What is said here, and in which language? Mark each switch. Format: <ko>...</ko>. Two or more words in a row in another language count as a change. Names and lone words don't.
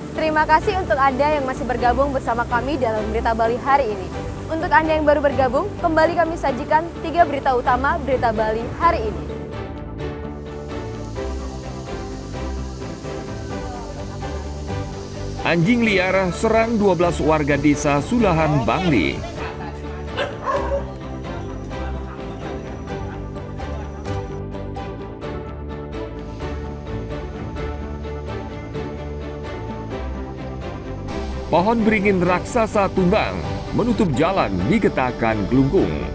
<id>Terima kasih untuk Anda yang masih bergabung bersama kami dalam Berita Bali hari ini. Untuk Anda yang baru bergabung, kembali kami sajikan 3 berita utama Berita Bali hari ini. Anjing liar serang 12 warga desa Sulahan, Bangli. Pohon beringin raksasa tumbang, menutup jalan di Getakan, Glungkung.</id>